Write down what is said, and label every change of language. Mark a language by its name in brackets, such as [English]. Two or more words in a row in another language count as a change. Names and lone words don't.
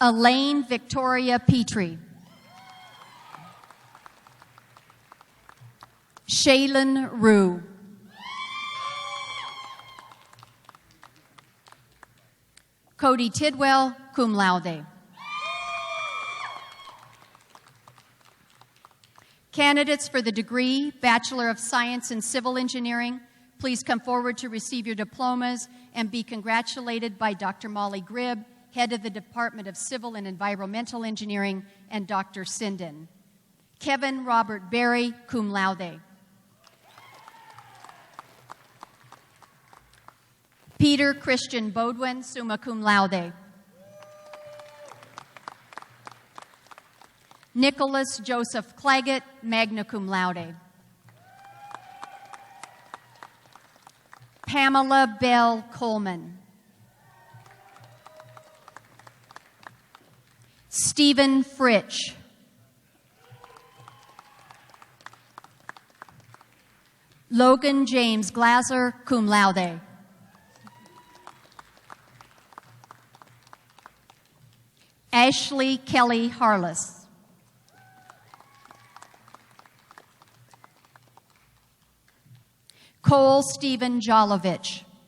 [English] Elaine Victoria Petrie. Shaylin Rue. Cody Tidwell, [Latin] cum laude. [English] Candidates for the degree Bachelor of Science in Civil Engineering, please come forward to receive your diplomas and be congratulated by Dr. Molly Gribb, Head of the Department of Civil and Environmental Engineering, and Dr. Sinden. Kevin Robert Berry, [Latin] cum laude. [English] Peter Christian Bodwin, [Latin] summa cum laude. [English] Nicholas Joseph Claggett, [Latin] magna cum laude. [English] Pamela Bell Coleman. Stephen Fritsch. Logan James Glaser, [Latin] cum laude. [English] Ashley Kelly Harless. Cole Stephen Jolovich.